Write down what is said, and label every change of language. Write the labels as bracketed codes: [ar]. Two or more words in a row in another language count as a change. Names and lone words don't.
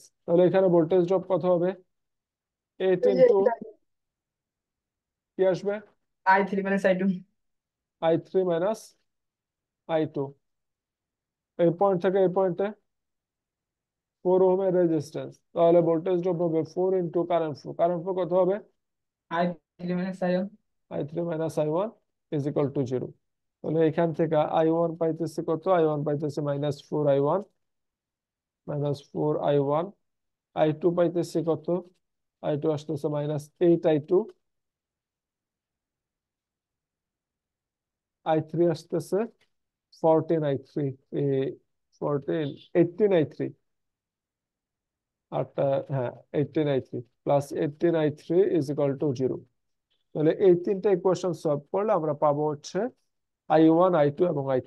[bn] তাহলে এখানে [en] voltage drop [bn] কত হবে? 8 ইন্টু কি আসবে? [en] I3 minus I2. I3 minus I2. [bn] এই পয়েন্ট থেকে এই পয়েন্টে 4 ওহম এর রেজিস্ট্যান্স, তাহলে [en] voltage drop [bn] হবে 4 ইন্টু [en] current flow. current flow [bn] কত হবে? [en] I3 minus I1. I3 minus I1 is equal to 0. [bn] তাহলে এখান থেকে I1 পাইতেছি কত? I1 পাইতেছি মাইনাস 4I1, মাইনাস 4I1। I2 পাইতেছি কত? I2 আসতেছে মাইনাস 8I2। I3 আসতেছে 14I3, 14, 18I3, আটটা, হ্যাঁ [en] 18I3 plus 18I3 is equal to 0. [bn] তাহলে এই তিনটা [en] equation solve [bn] করলে আমরা পাবো হচ্ছে I1, I2 এবং I3।